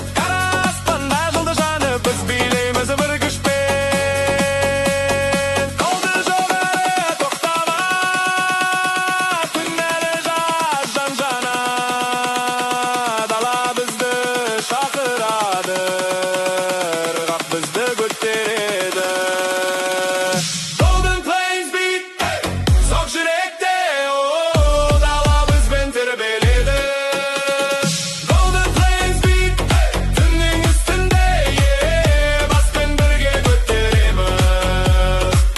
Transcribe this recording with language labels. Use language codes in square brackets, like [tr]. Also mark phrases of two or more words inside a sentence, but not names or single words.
[kk] Қара аспанда жылды жаны, біз билейміз бір күшпен. Қолды жоғары, тоқтама, түн әлі жаз жан-жана. Дала бізді шақырады, ырғақ бізді көтереді. [en] Golden Plains beat, [kk] соқ жүректе, дала бізбен тербеледі. [en] Golden Plains beat, [kk] түннің үстінде, баспен бірге көтереміз.